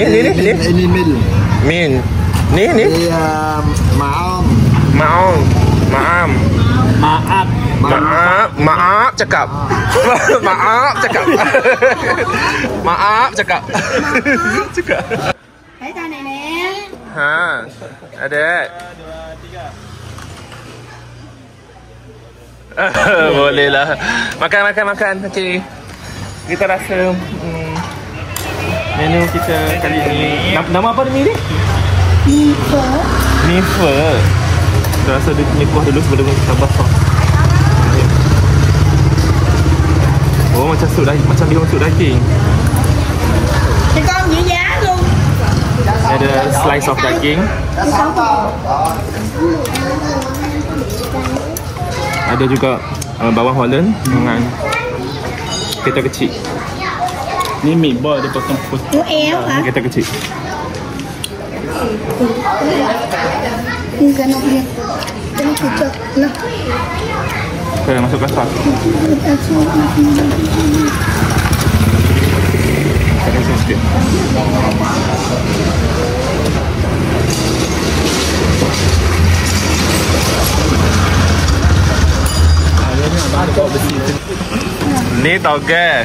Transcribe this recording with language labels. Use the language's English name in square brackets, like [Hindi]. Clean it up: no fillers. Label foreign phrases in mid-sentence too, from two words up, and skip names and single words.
[Malay] Ini mil. Min. Ni. Maam. Maaf cakap. Maaf cakap. Cakap. [Vietnamese] Thấy tay này nè. [Malay] Ha. Ada. Boleh lah. Makan. Okey. Kita rasa menu kita kali ini. Nama apa ni? Mi pho. Kita rasa mi pho dulu sebelum kita tambah sos. Oh, macam sup daging, macam bihun sup daging. [Vietnamese] Thì con giữ giá luôn. [Malay] Ada [English] slice of [Malay] daging. Ada juga bawang Holland dengan Kereta kecil. Ni meatball dia potong-potong. [Vietnamese] Ủa éo hả? [Malay] Kereta kecil. Ini kan dia. Ini kecil. Nah. Okay, masukkan sos. Ada sos sikit. Ni toge.